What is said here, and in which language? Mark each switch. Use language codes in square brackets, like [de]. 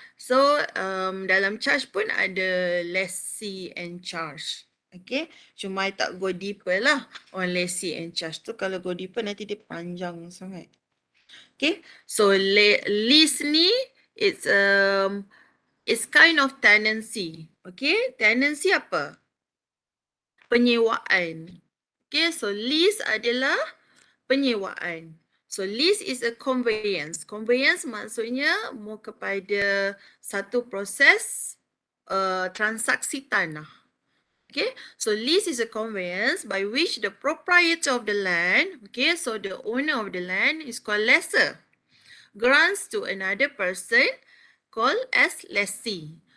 [ms] So dalam charge pun ada lessee and charge. Okay. Cuma I tak [en] go deeper [ms] lah on lessee and charge tu. Kalau go deeper nanti dia panjang sangat. Okay. [en] So lease ni it's kind of tenancy. [ms] Okay. Tenancy apa? Penyewaan. Okay. So lease adalah penyewaan. [en] So lease is a conveyance. [ms] Conveyance maksudnya mau kepada satu proses transaksi tanah. [en] Okay, so lease is a conveyance by which the proprietor of the land, okay, so the owner of the land is called lessor, grants to another person called as lessee.